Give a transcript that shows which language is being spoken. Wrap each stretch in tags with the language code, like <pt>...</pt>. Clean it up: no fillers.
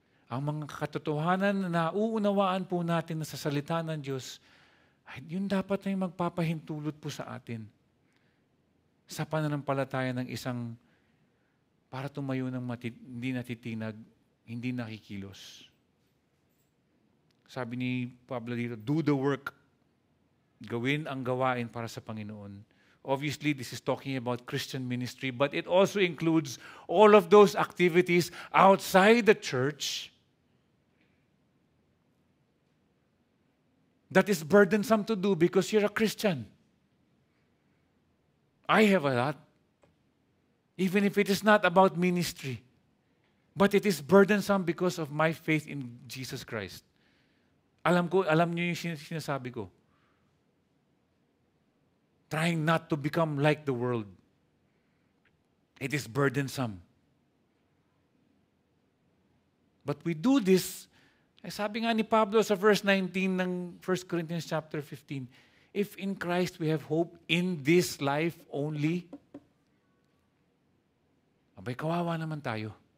<tl>Ang mga katotohanan na nauunawaan po natin na sa salita ng Diyos, ay yun dapat na yung magpapahintulot po sa atin sa pananampalataya ng isang para tumayo ng hindi natitinag, hindi nakikilos. Sabi ni Pablo dito,</tl> <en>do the work.</en> <tl>Gawin ang gawain para sa Panginoon.</tl> <en>Obviously, this is talking about Christian ministry, but it also includes all of those activities outside the church that is burdensome to do because you're a Christian. I have a lot. Even if it is not about ministry. But it is burdensome because of my faith in Jesus Christ.</en> <tl>Alam niyo yung sinasabi ko.</tl> <en>Trying not to become like the world. It is burdensome. But we do this,</en> <tl>sabi nga ni Pablo sa verse 19 ng 1 Corinthians chapter 15,</tl> <en>if in Christ we have hope in this life only,</en> <tl>abay kawawa naman tayo.</tl>